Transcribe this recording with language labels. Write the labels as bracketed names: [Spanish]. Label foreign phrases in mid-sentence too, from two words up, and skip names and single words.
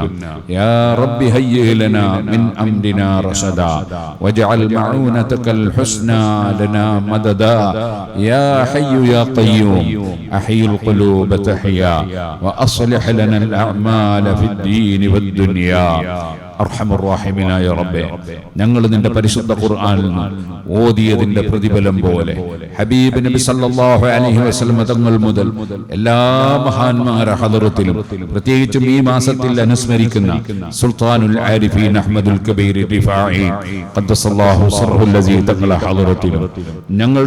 [Arabic] يا رب هيئ لنا من أمرنا رشدا واجعل معونتك الحسنى لنا مددا. يا حي يا قيوم أحيي القلوب تحيا وأصلح لنا الأعمال في الدين والدنيا. أرحم الراحمين [Malayalam] റബ്ബേ, ഞങ്ങൾ നിന്റെ പരിശുദ്ധ ഖുർആനിൽ ഓതിയതിന്റെ പ്രതിഫലം പോലെ ഹബീബ് നബി [Arabic] صلى الله عليه وسلم [Malayalam] തങ്ങൾ മുതൽ എല്ലാ മഹാന്മാരുടെ ഹദറത്തിലും പ്രത്യേകിച്ചും ഈ മാസത്തിൽ അനുസ്മരിക്കുന്ന സുൽത്താനുൽ ആരിഫീൻ അഹ്മദുൽ കബീർ റിഫാഈ [Arabic] قدس الله سره الذي [Malayalam] തങ്ങളുടെ ഹദറത്തിലും ഞങ്ങളുടെ